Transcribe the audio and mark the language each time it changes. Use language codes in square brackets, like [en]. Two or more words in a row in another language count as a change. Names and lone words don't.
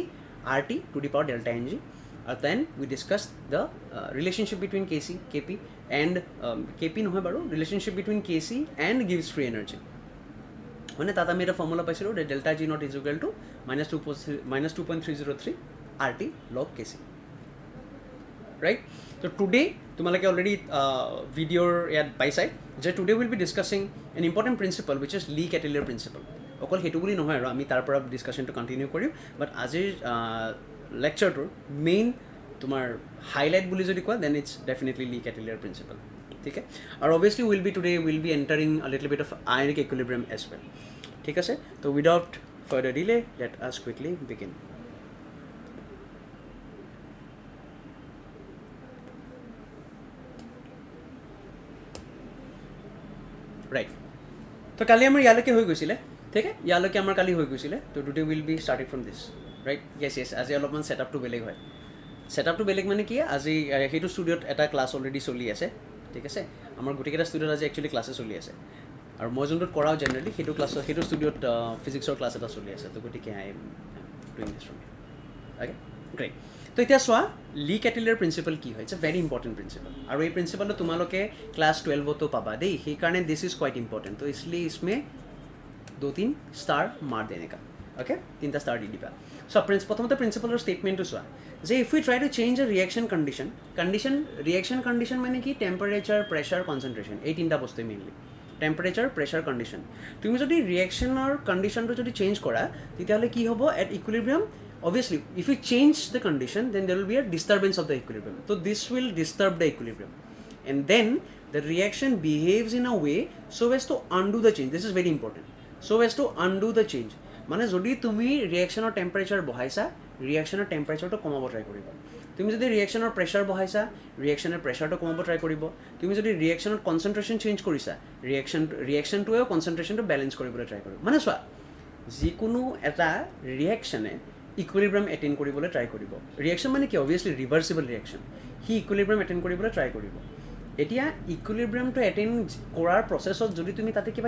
[en] R T to the power delta N G and then we discuss the relationship between Kc Kp and Kp [as] নহয় বাৰু [en] relationship between Kc and Gibbs free energy মানে [as] তাত আমি এটা ফৰ্মুলা পাইছিলোঁ [en] delta G not is equal to -2.303 R T log Kc right so today [as] তোমালোকক already ভিডিঅ'ৰ ইয়াত পাইছা যে [en] today we'll be discussing an important principle which is Lee Chatelier principle [as] অকল হেতু বুলি নহয় আৰু আমি তাৰ পৰা [en] discussion to continue korim but [as] ajir lecture tur main tumar highlight boli jodi koa [en] then it's definitely Lee Chatelier principle [hi] ठीक है [en] and obviously we'll be entering a little bit of ionic equilibrium as well [as] ঠিক আছে [en] so without further delay let us quickly begin [as] ৰাইট তো কালি আমাৰ ইয়ালৈকে হৈ গৈছিলে ঠিক আছে ইয়ালৈকে আমাৰ কালি হৈ গৈছিলে তো [en] today we'll be starting from this right yes [as] আজি অলপমান ছেটআপটো বেলেগ হয় ছেটআপটো বেলেগ মানে কি আজি সেইটো ষ্টুডিঅ'ত এটা ক্লাছ অলৰেডি চলি আছে ঠিক আছে আমাৰ গোটেইকেইটা ষ্টুডিঅ'ত আজি একচুৱেলি ক্লাছে চলি আছে আৰু মই যোনটোত কৰাওঁ জেনেৰেলি সেইটো ষ্টুডিঅ'ত ফিজিক্সৰ ক্লাছ এটা চলি আছে তো গতিকে [en] I am doing this from okay great [as] তো এতিয়া চোৱা লি কেটেলিয়াৰ প্ৰিন্সিপল কি হয় [en] it's a very important principle [as] আৰু এই প্ৰিন্সিপলটো তোমালোকে ক্লাছ 12তো পাবা দেই সেইকাৰণে [en] this is quite important [as] তো [hi] इसलिए इसमें 2-3 स्टार मार देने का [as] অ'কে 3টা ষ্টাৰ দি দিবা চ' প্ৰথমতে প্ৰিন্সিপলৰ ষ্টেটমেণ্টটো চোৱা যে [en] if you try to change a reaction reaction condition [as] মানে কি [en] temperature pressure concentration [as] এই 3টা বস্তুৱে মেইনলি [en] temperature pressure condition [as] তুমি যদি ৰিয়েকশ্যনৰ কণ্ডিশ্যনটো যদি চেঞ্জ কৰা তেতিয়াহ'লে কি হ'ব [en] at equilibrium obviously if you change the condition then there will be a disturbance of the equilibrium so this will disturb the equilibrium and then the reaction behaves in a way so as to undo the change this is very important so as to undo the change [as] মানে যদি তুমি ৰিয়েকশ্যনৰ টেম্পাৰেচাৰ বঢ়াইছা ৰিয়েকশ্যনৰ টেম্পাৰেচাৰটো কমাব ট্ৰাই কৰিবা তুমি যদি ৰিয়েকশ্যনৰ প্ৰেছাৰ বঢ়াইছা ৰিয়েকশ্যনৰ প্ৰেছাৰটো কমাব ট্ৰাই কৰিব তুমি যদি ৰিয়েকশ্যনত কনচেনট্ৰেশ্যন চেঞ্জ কৰিছা ৰিয়েকশ্যনটোৱেও কনচেনট্ৰেশ্যনটো বেলেঞ্চ কৰিবলৈ ট্ৰাই কৰিব মানে চোৱা যিকোনো এটা ৰিয়েকশ্যনে ইকুইলিব্ৰিয়াম এটেইন কৰিবলৈ ট্ৰাই কৰিব ৰিয়েকশ্যন মানে কি অবভিয়াছলি [en] reversible reaction [as] সি ইকুইলিব্ৰিয়াম এটেইন কৰিবলৈ ট্ৰাই কৰিব এতিয়া ইকুইলিব্ৰিয়ামটো এটেইন কৰাৰ প্ৰচেছত যদি তুমি তাতে কিবা